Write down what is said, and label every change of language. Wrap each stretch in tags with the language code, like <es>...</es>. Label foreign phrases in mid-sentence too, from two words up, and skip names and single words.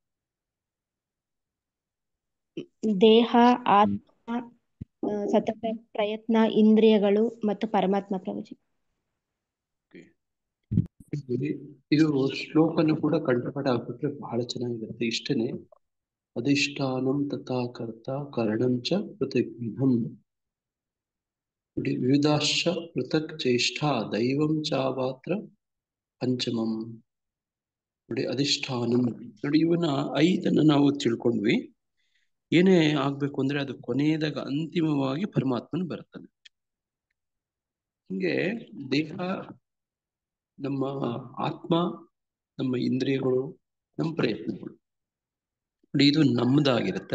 <kn>ದೇಹ, ಆತ್ಮ, ಸತತ ಪ್ರಯತ್ನ, ಇಂದ್ರಿಯಗಳು ಮತ್ತು ಪರಮಾತ್ಮ. ಪ್ರಭುಜಿ, ಇದು ಶ್ಲೋಕನು ಕೂಡ ಕಂಠಪಾಠ ಆಗ್ಬಿಟ್ರೆ ಬಹಳ ಚೆನ್ನಾಗಿರುತ್ತೆ.</kn> <sa>ಇಷ್ಟೇನೆ: ಅಧಿಷ್ಠಾನಂ ತಥಾ ಕರ್ತ ಕರಣಂ ಚ ಪೃಥಗ್ವಿಧಂ ವಿವಿಧಾಶ್ಚ ಪೃಥಕ್ ಚೇಷ್ಟ ದೈವಂ ಚಾವಾತ್ರ ಪಂಚಮಂ.</sa> <kn>ನೋಡಿ, ಅಧಿಷ್ಠಾನಂ. ನೋಡಿ, ಇವನ 5 ನಾವು ತಿಳ್ಕೊಂಡ್ವಿ. ಏನೇ ಆಗ್ಬೇಕು ಅಂದ್ರೆ ಅದು ಕೊನೆಯದಾಗ ಅಂತಿಮವಾಗಿ ಪರಮಾತ್ಮನ ಬರ್ತಾನೆ. ಹಿಂಗೆ ದೇಹ, ನಮ್ಮ ಆತ್ಮ, ನಮ್ಮ ಇಂದ್ರಿಯಗಳು, ನಮ್ಮ ಪ್ರಯತ್ನಗಳು, ನೋಡಿ ಇದು ನಮ್ದಾಗಿರುತ್ತೆ.</kn>